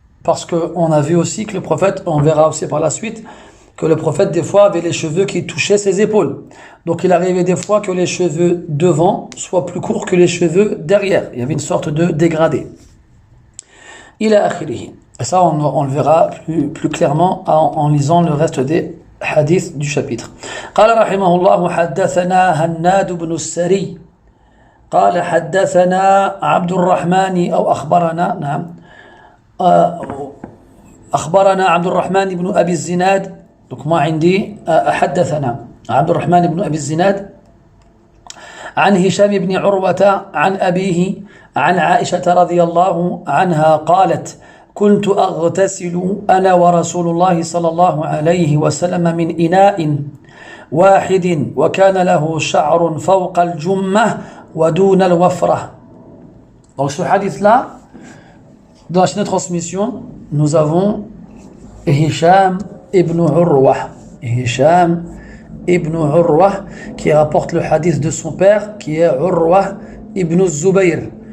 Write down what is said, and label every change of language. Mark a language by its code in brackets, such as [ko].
[fr] Parce qu'on a vu aussi que le prophète, on verra aussi par la suite, que le prophète des fois avait les cheveux qui touchaient ses épaules. Donc il arrivait des fois que les cheveux devant soient plus courts que les cheveux derrière. Il y avait une sorte de dégradé. Il a akhirihi. Et ça, on le verra plus clairement en lisant le reste des hadiths du chapitre. [ar] قال رحمه الله حدثنا هناد بن السري قال حدثنا عبد الرحمن أو أخبرنا نعم أخبرنا عبد الرحمن بن أبي الزناد. [fr] Donc moi [ar] عندي حدثنا عبد الرحمن بن أبي الزناد عن هشام بن عروة عن أبيه عن عائشة رضي الله عنها قالت كنت أغتسل أنا ورسول الله صلى الله عليه وسلم من إناء واحد وكان له شعر فوق الجمة ودون الوفرة. [fr] Donc ce hadith-là, dans la chaîne de transmission, nous avons Hisham ibn Urwa. Hisham ibn Urwa qui rapporte le hadith de son père qui est Urwa ibn Zubayr.